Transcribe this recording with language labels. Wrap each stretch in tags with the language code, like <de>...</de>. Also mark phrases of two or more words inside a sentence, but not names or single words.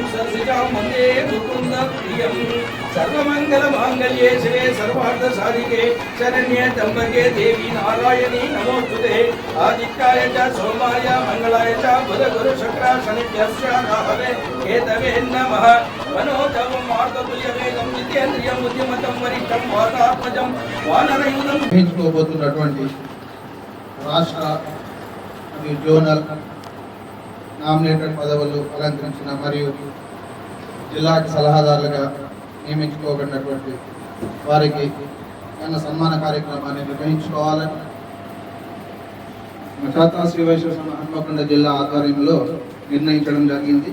<sa>सरसिजां वन्दे मुकुन्दप्रियं सर्वमङ्गलमाङ्गल्ये शिवे सर्वार्थसाधिके शरण्ये त्र्यम्बके देवी नारायणी नमोस्तुते आदित्याय च सोमाय मङ्गलाय च बुधगुरुशुक्राशनिभ्यश्च राहवे केतवे नमः मनोजवं मार्गतुल्यवेगं जितेन्द्रियं बुद्धिमतं वरिष्ठं वातात्मजं वानरयुधं</sa> <te>నిర్వహించుకోబోతున్నటువంటి రాష్ట్ర మరియు జోనల్ నామినేటెడ్ పదవులు అలంకరించిన మరియు జిల్లాకి సలహాదారులుగా నియమించుకోబడినటువంటి వారికి సన్మాన కార్యక్రమాన్ని నిర్వహించుకోవాలని మచాతా శ్రీ వైశ్వ సంఘ హన్మకొండ జిల్లా ఆధ్వర్యంలో నిర్ణయించడం జరిగింది.</te>